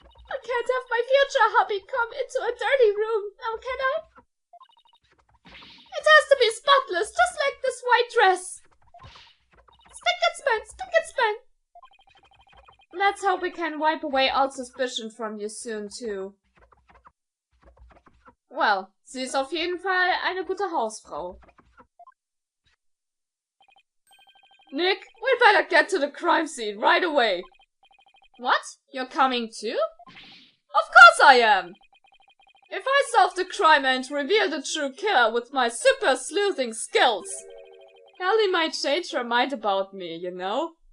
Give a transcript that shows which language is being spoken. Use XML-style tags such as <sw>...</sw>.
<en>I can't have my future hubby come into a dirty room, now can I? It has to be spotless, just like this white dress. Stick and span! Stick and span! Let's hope we can wipe away all suspicion from you soon, too.</en> <de>Well, sie ist auf jeden Fall eine gute Hausfrau.</de> <en>Nick, we'd better get to the crime scene right away. What? You're coming too? Of course I am! If I solve the crime and reveal the true killer with my super sleuthing skills, Ellie might change her mind about me, you know?</en>